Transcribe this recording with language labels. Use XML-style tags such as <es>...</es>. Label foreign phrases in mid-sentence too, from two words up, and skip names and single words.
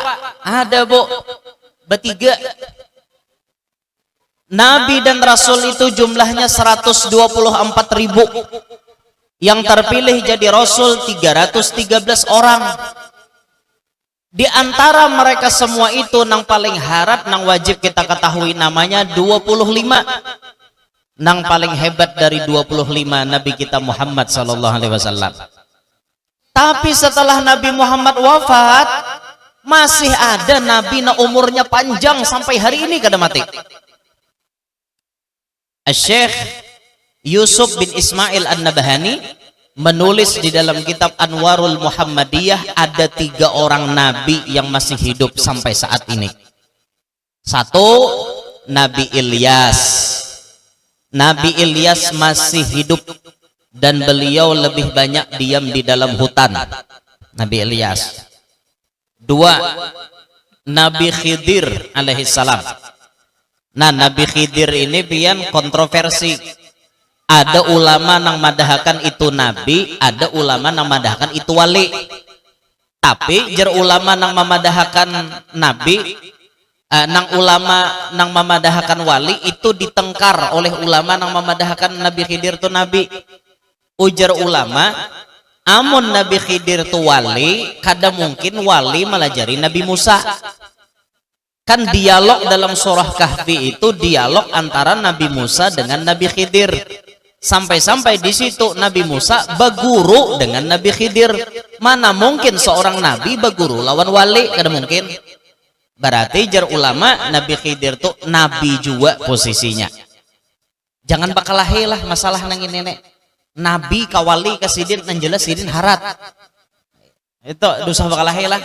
<id>Ada, Bu. Bertiga. Nabi dan Rasul itu jumlahnya 124.000. Yang terpilih jadi Rasul 313 orang.</id> <bjn>Di antara mereka semua itu nang paling harap, nang wajib kita ketahui namanya 25. Nang paling hebat dari 25 Nabi kita Muhammad</bjn> <ar>sallallahu alaihi wasallam.</ar> <bjn>Tapi setelah Nabi Muhammad wafat, masih ada Nabi na umurnya panjang sampai hari ini kada mati.</bjn> <id>Syekh Yusuf bin Ismail An-Nabhani menulis di dalam kitab Anwarul Muhammadiyah ada 3 orang Nabi yang masih hidup sampai saat ini. 1, Nabi Ilyas. Nabi Ilyas masih hidup dan beliau lebih banyak diam di dalam hutan. Nabi Ilyas. 2, Nabi Khidir alaihissalam.</id> <bjn>Nah, Nabi Khidir ini pian kontroversi. Ada ulama yang madahkan itu nabi, ada ulama yang madahkan itu wali. Tapi jar ulama yang memadahkan nabi, nang ulama nang memadahkan wali itu ditengkar oleh ulama nang memadahkan Nabi Khidir itu nabi. Ujar ulama, amun Nabi Khidir itu wali, kada mungkin wali melajari Nabi Musa.</bjn> <id>Kan dialog dalam surah Kahfi itu dialog antara Nabi Musa dengan Nabi Khidir. Sampai-sampai di situ Nabi Musa berguru dengan Nabi Khidir.</id> <bjn>Mana mungkin seorang nabi berguru lawan wali? Kada mungkin. Berarti jar ulama Nabi Khidir tuh nabi juga posisinya. Jangan bakalahilah masalah nang ini nek. Nabi kawali kasidin nang jelas sidin harat. Itu dosa bakalahilah.</bjn>